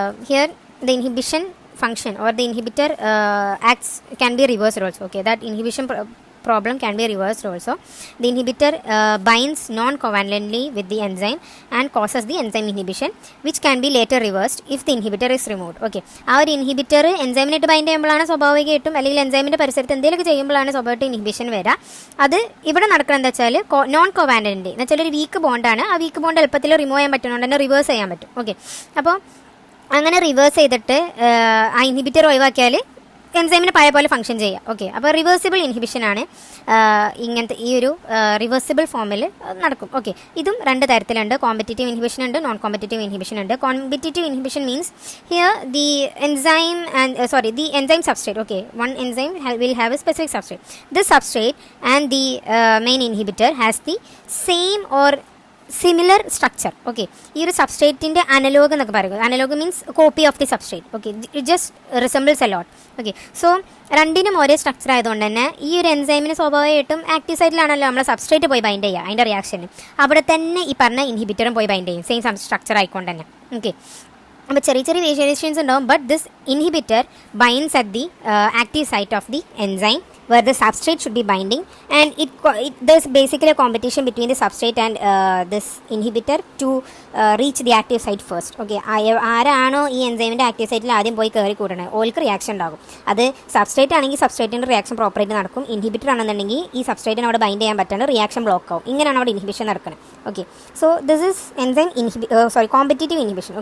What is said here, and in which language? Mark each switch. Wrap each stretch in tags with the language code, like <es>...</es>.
<en>Here the inhibition function or the inhibitor can be reversed also. Okay, that inhibition problem can be reversed also. The inhibitor binds non-covalently with the enzyme and causes the enzyme inhibition, which can be later reversed if the inhibitor is removed.</en> <ml>Okay, ആ ഒരു inhibitor എൻസൈമിനായിട്ട് bind ചെയ്യുമ്പോഴാണ് സ്വാഭാവികമായിട്ടും, അല്ലെങ്കിൽ എൻസൈമിൻ്റെ പരിസരത്ത് എന്തെങ്കിലുമൊക്കെ ചെയ്യുമ്പോഴാണ് സ്വാഭാവികമായിട്ട് inhibition വരിക. അത് ഇവിടെ നടക്കണം എന്താ വെച്ചാൽ നോൺ കോവാലൻ്റ് എന്ന് വെച്ചാൽ ഒരു വീക്ക് ബോണ്ടാണ്. ആ വീക്ക് ബോണ്ട് എളുപ്പത്തിൽ റിമൂവ് ചെയ്യാൻ പറ്റുന്നതുകൊണ്ട് തന്നെ റിവേഴ്സ് ചെയ്യാൻ പറ്റും. ഓക്കെ, അപ്പോൾ അങ്ങനെ റിവേഴ്സ് ചെയ്തിട്ട് ആ ഇൻഹിബിറ്റർ ഒഴിവാക്കിയാൽ എൻസൈമിന് പഴയ പോലെ ഫംഗ്ഷൻ ചെയ്യാം. ഓക്കെ, അപ്പോൾ റിവേഴ്സിബിൾ ഇൻഹിബിഷൻ ആണ് ഇങ്ങനത്തെ ഈ ഒരു റിവേഴ്സിബിൾ ഫോമിൽ നടക്കും. ഓക്കെ, ഇതും രണ്ട് തരത്തിലുണ്ട്. കോമ്പറ്റീറ്റീവ് ഇൻഹിബിഷൻ ഉണ്ട്, നോൺ കോമ്പറ്റീറ്റീവ് ഇൻഹിബിഷൻ ഉണ്ട്.</ml> <en>Competitive inhibition means here the enzyme substrate. Okay, one enzyme will have a specific substrate. This substrate and the main inhibitor has the same or similar structure.</en> <ml>Okay, ഈ ഒരു സബ്സ്ട്രേറ്റിൻ്റെ analogue എന്നൊക്കെ പറയുന്നത്,</ml> <en>Analog means copy of the substrate.</en> <ml>Okay,</ml> <en>It just resembles a lot.</en> <ml>Okay, so രണ്ടിനും ഒരേ structure ആയതുകൊണ്ട് തന്നെ ഈ ഒരു എൻസൈമിന് സ്വാഭാവികമായിട്ടും ആക്റ്റീവ് സൈറ്റിലാണല്ലോ നമ്മളെ സബ്സ്ട്രേറ്റ് പോയി ബൈൻഡ് ചെയ്യുക, അതിൻ്റെ റിയാക്ഷന് അവിടെ തന്നെ ഈ പറഞ്ഞ ഇൻഹിബിറ്ററും പോയി ബൈൻഡ് ചെയ്യും, സെയിം സ്ട്രക്ചർ ആയിക്കൊണ്ട് തന്നെ.</ml> <en>okay,</en> <ml>അപ്പോൾ ചെറിയ ചെറിയ വേരിയേഷൻസ് ഉണ്ടാവും,</ml> <en>But this inhibitor binds at the active site of the enzyme where the substrate should be binding, and there's basically a competition between the substrate and this inhibitor to reach the active site first.</en> <ml>Okay, ആരാണോ ഈ എൻസൈമിൻ്റെ active സൈറ്റിൽ ആദ്യം പോയി കയറി കൂടണേ ഓൾക്ക് reaction ഉണ്ടാകും. അത് substrate ആണെങ്കിൽ സബ്സ്ട്രേറ്റിൻ്റെ റിയാക്ഷൻ പ്രോപ്പറായിട്ട് നടക്കും. ഇൻഹിബിറ്റർ ആണെന്നുണ്ടെങ്കിൽ ഈ സബ്സ്ട്രേറ്റിന് അവിടെ ബൈൻഡ് ചെയ്യാൻ പറ്റാണ്ട് റിയാക്ഷൻ ബ്ലോക്ക് ആവും. ഇങ്ങനെയാണ് അവിടെ ഇൻഹിബിഷൻ നടക്കുന്നത്. Okay,</ml> <en>So this is enzyme competitive inhibition.</en>